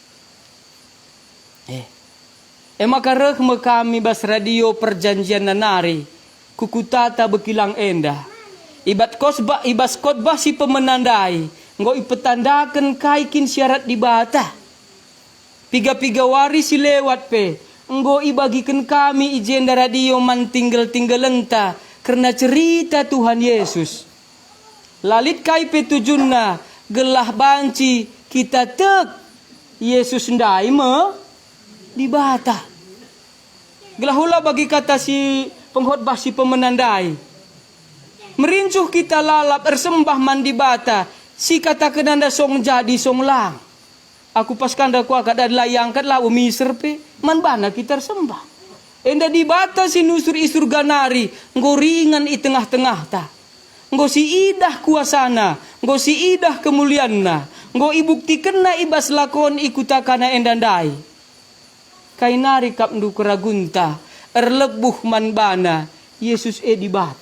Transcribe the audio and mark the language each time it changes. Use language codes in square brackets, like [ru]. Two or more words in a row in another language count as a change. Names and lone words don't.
[btx] Maka reh kami bas radio perjanjian nanari kukutata bekilang enda. Ibas khotbah si pemenandai nggo ipetandakan kaikin syarat dibata. Piga-piga waris si lewat pe nggo ibagikan kami ijenda radio man tinggal-tinggalenta karena cerita Tuhan Yesus. Lalit kai petujunna gelah banci kita tek Yesus ndai dibata. Gelah hula bagi kata si pengkhotbah si pemenandai. Merincuh kita lalap ersembah man dibata. Si kata kenanda song jadi song lang. Aku pas kanda ku akad adalah yang kat lau miser pe man bana kita ersembah. Enda dibata si nusur isur ganari ngoringan i tengah-tengah ta. Nggo si idah kuasana, nggo si idah kemulianna, nggo ibuktikan na ibas lakon ikutakana endandai. Kainari kap ndu keragunta, erlebuh manbana, Yesus dibata.